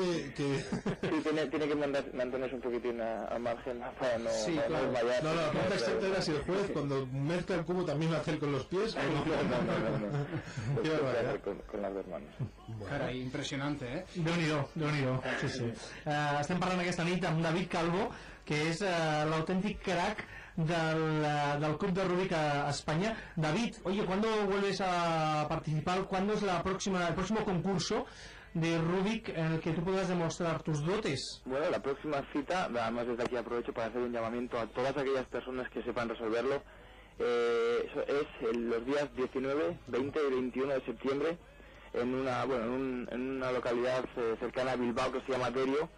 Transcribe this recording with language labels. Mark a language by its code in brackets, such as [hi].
[es] Sí, tiene que mantenerse un poquitín al margen para no... Sí, no, claro. La pregunta exacta era si el juez, cuando mezcla el cubo, también lo hace con los pies. No, no, no, no. Qué barbaridad. Con las dos manos. Bueno. Caray, impresionante, ¿eh? De unido. Sí, sí. [ca] Estem parlant aquesta nit amb David Calvo, que és l'autèntic crack del Club de Rubik a España. [es] David, oye, ¿cuándo vuelves a participar? ¿Cuándo es el próximo concurso de Rubik en el que tú puedas demostrar tus dotes? Bueno, la próxima cita, además desde aquí aprovecho para hacer un llamamiento a todas aquellas personas que sepan resolverlo, es los días 19, 20 y 21 de septiembre en una localidad cercana a Bilbao que se llama Derio.